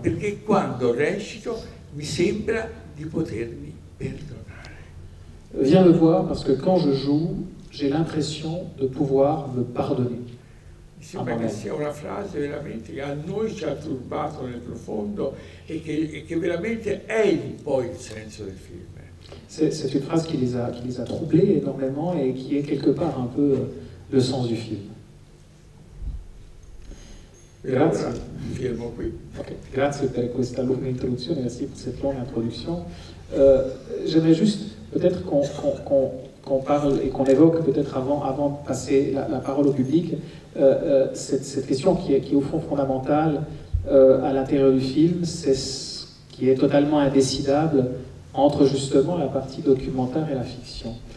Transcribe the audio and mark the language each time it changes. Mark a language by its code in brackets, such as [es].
[it] Perché quando recito mi sembra di potermi perdonare. [fr] Viens me voir parce que quand je joue, j'ai l'impression de pouvoir me pardonner. [it] Mi sembra che sia una frase veramente che a noi ci ha turbato nel profondo e che veramente è poi il senso del film. [fr] C'est une phrase qui les a troublés énormément et qui est quelque part un peu le sens du film. [it] Grazie. Fermo qui. Okay. Grazie per questa lunga introduzione, [fr] merci pour cette longue introduction. J'aimerais juste peut-être qu'on parle et qu'on évoque peut-être avant de passer la parole au public, cette question qui est au fond fondamentale à l'intérieur du film, c'est ce qui est totalement indécidable entre justement la partie documentaire et la fiction.